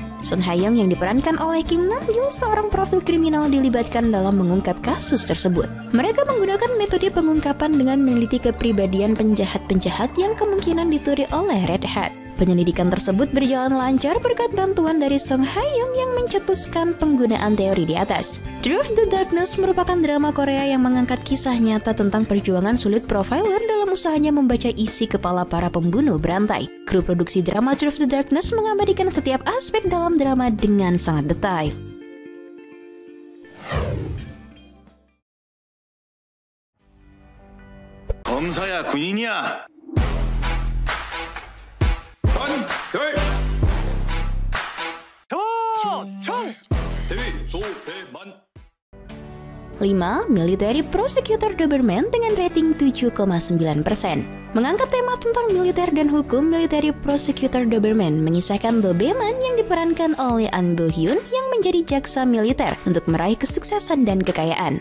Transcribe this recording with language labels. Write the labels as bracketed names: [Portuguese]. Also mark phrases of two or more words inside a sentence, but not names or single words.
[Indonesian] Son Ha-young yang diperankan oleh Kim Nam-gil, seorang profil kriminal, dilibatkan dalam mengungkap kasus tersebut. Mereka menggunakan metode pengungkapan dengan meneliti kepribadian penjahat-penjahat yang kemungkinan dituri oleh Red Hat. Penyelidikan tersebut berjalan lancar berkat bantuan dari Song Ha-young yang mencetuskan penggunaan teori di atas. Through the Darkness merupakan drama Korea yang mengangkat kisah nyata tentang perjuangan sulit profiler dalam usahanya membaca isi kepala para pembunuh berantai. Kru produksi drama Through the Darkness mengabadikan setiap aspek dalam drama dengan sangat detail. [Korean] 검사야 군인이야. 대위 도배만. 5. [Indonesian] Military Prosecutor Doberman dengan rating 7,9%. Mengangkat tema tentang militer dan hukum, Military Prosecutor Doberman mengisahkan Doberman yang diperankan oleh An Bo Hyun yang menjadi jaksa militer untuk meraih kesuksesan dan kekayaan.